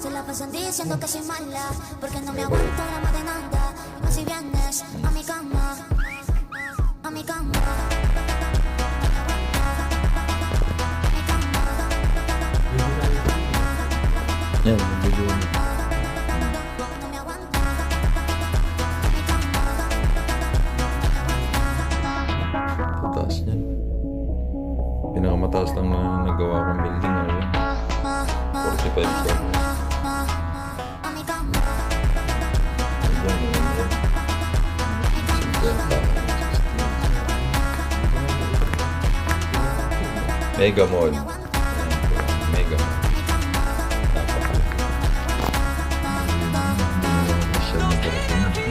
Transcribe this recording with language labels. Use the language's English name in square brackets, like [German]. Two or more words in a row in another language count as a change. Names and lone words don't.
[Spanish] pasan diciendo que soy mala, porque no me aguanto la más de nada. Y más si vienes a mi cama, a mi cama. [Filipino] Yan, yung video mo. [Spanish] No me aguanto. [Filipino] Mataas yan. Pinakamataas lang na nagawa kong building. Ano yun? 45 floor. [Spanish] A mi cama. [Filipino] Hanggang ano, 50. Mega Mall. Ayan, Mega Mall. Masyal na talaga.